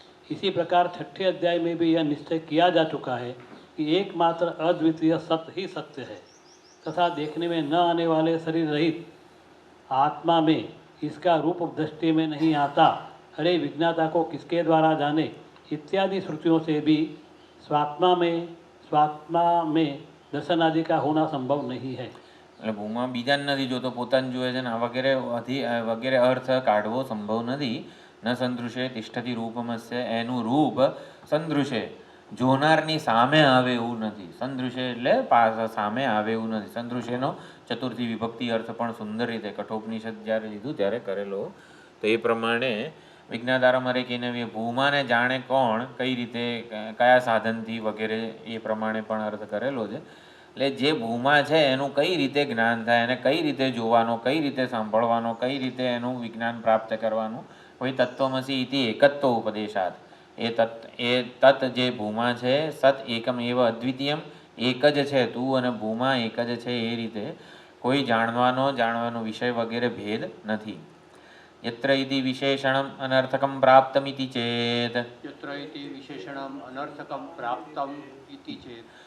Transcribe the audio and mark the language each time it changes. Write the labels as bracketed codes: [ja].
[hi] इसी प्रकार छठे अध्याय में भी यह निश्चय किया जा चुका है कि एकमात्र अद्वितीय सत्य ही सत्य है तथा देखने में न आने वाले शरीर रहित आत्मा में इसका रूप दृष्टि में नहीं आता. अरे विज्ञाता को किसके द्वारा जाने इत्यादि श्रुतियों से भी स्वात्मा में दर्शन आदि का होना संभव नहीं है. [gu] એટલે ભૂમા બીજાને નથી જોતો, પોતાને જુએ છે ને આ વગેરે અર્થ કાઢવો સંભવ નથી. [sa] ન સંદૃશે તિષ્ઠતિ રૂપમસ્ય [gu] એનું રૂપ સંદૃશે જોનારની સામે આવે એવું નથી. સંદૃશે એટલે સામે આવે એવું નથી. સંદૃશેનો ચતુર્થી વિભક્તિ અર્થ પણ સુંદર રીતે કઠોપનિષદ જ્યારે લીધું ત્યારે કરેલો. તો એ પ્રમાણે વિજ્ઞાતારમરે કહીને ભૂમાને જાણે કોણ, કઈ રીતે, કયા સાધનથી વગેરે એ પ્રમાણે પણ અર્થ કરેલો છે. એટલે જે ભૂમા છે એનું કઈ રીતે જ્ઞાન થાય, એને કઈ રીતે જોવાનો, કઈ રીતે સાંભળવાનો, કઈ રીતે એનું વિજ્ઞાન પ્રાપ્ત કરવાનું. કોઈ [sa] તત્વમસી ઇતિ એકત્વ ઉપદેશાત [gu] એ તત્ જે ભૂમા છે [sa] સત એકમ એવ અદ્વિતીયમ [gu] એક જ છે, તું અને ભૂમા એક જ છે એ રીતે કોઈ જાણવાનો વિષય વગેરે ભેદ નથી. [sa] यत्र इति विशेषणम् अनर्थकं प्राप्तमिति चेत् यत्र इति विशेषणम् अनर्थकं प्राप्तम् इति चेत्